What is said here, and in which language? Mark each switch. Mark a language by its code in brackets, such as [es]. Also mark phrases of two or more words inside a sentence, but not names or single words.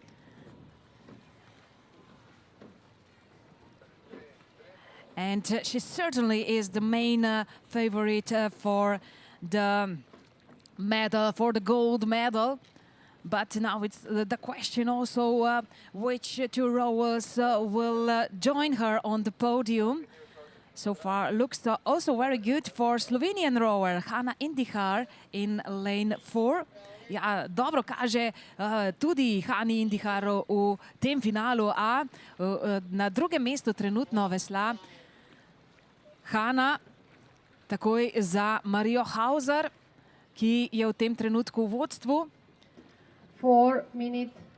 [en] And she certainly is the main favorite for the medal, for the gold medal. But now it's the question also which 2 rowers will join her on the podium. So far looks also very good for Slovenian rower Hanna Indihar in lane 4. [sl] Ja, dobro kaže tudi Hani Indiharu v tem finalu A. Na drugem mestu trenutno vesla Hanna, takoj za Marijo Hauser, ki je v tem trenutku v vodstvu. [en] 4 minutes.